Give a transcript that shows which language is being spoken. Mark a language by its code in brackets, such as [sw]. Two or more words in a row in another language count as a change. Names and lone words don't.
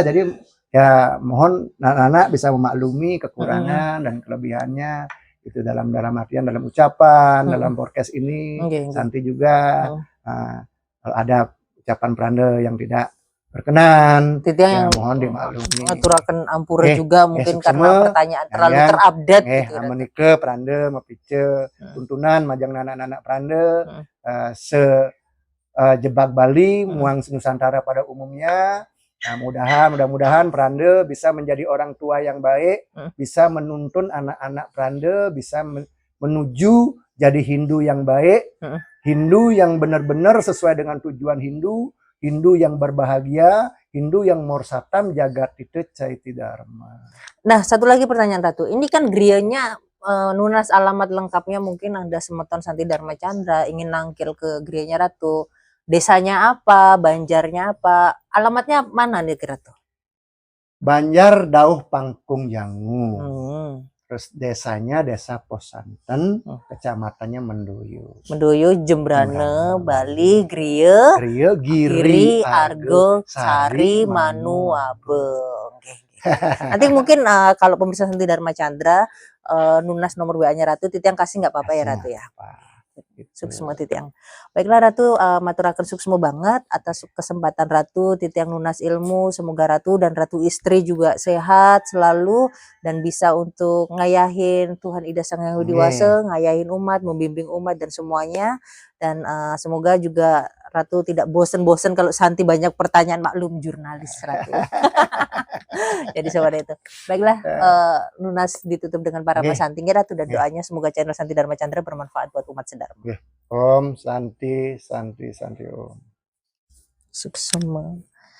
[id] Jadi ya mohon anak-anak bisa memaklumi kekurangan dan kelebihannya itu dalam artian dalam ucapan, dalam podcast ini. Santi juga kalau ada ucapan Pranda yang tidak berkenan, ya mohon dimaklumi. [ban] Aturaken ampura [id] juga mungkin karena pertanyaan terlalu terupdate gitu. [ban] Menikah Pranda mepice tuntunan majang anak-anak Pranda jebak Bali, muang Nusantara pada umumnya. [id] Nah, mudah-mudahan Pranda bisa menjadi orang tua yang baik, bisa menuntun anak-anak Pranda, bisa menuju jadi Hindu yang baik, Hindu yang benar-benar sesuai dengan tujuan Hindu, Hindu yang berbahagia, Hindu yang morsatam jagat itu caiti dharma. Nah, satu lagi pertanyaan Ratu. Ini kan griyanya nunas alamat lengkapnya mungkin ada Semeton Santi Dharma Chandra, ingin nangkil ke griyanya Ratu. Desanya apa, banjarnya apa, alamatnya mana nih Ratu? Banjar Dauh Pangkung Jangu. Terus desanya Desa Posanten, kecamatannya Mendoyo. Mendoyo, Jembrane, Bali, Griya, Giri, Argo, Sari, Manu, Abeng. Nanti mungkin kalau pemirsa Santi Dharma Chandra nunas nomor WA-nya Ratu, Titiang kasih nggak apa-apa ya Ratu ya. Suksma Titiang. Baiklah Ratu, [ban] maturaken suksma banget [id] atas kesempatan Ratu, Titiang nunas ilmu. Semoga Ratu dan Ratu istri juga sehat selalu dan bisa untuk ngayahin Tuhan Ida Sang Hyang Widi Wasa, ngayahin umat, membimbing umat dan semuanya. Dan semoga juga Ratu tidak bosen-bosen kalau Santi banyak pertanyaan, maklum jurnalis Ratu. Jadi seperti itu. Baiklah, nunas ditutup dengan para Santi Ratu dan doanya semoga channel Santi Dharma Chandra bermanfaat buat umat sedharma. [sa] Om Santi Santi Santi Om. [ban] Suksema.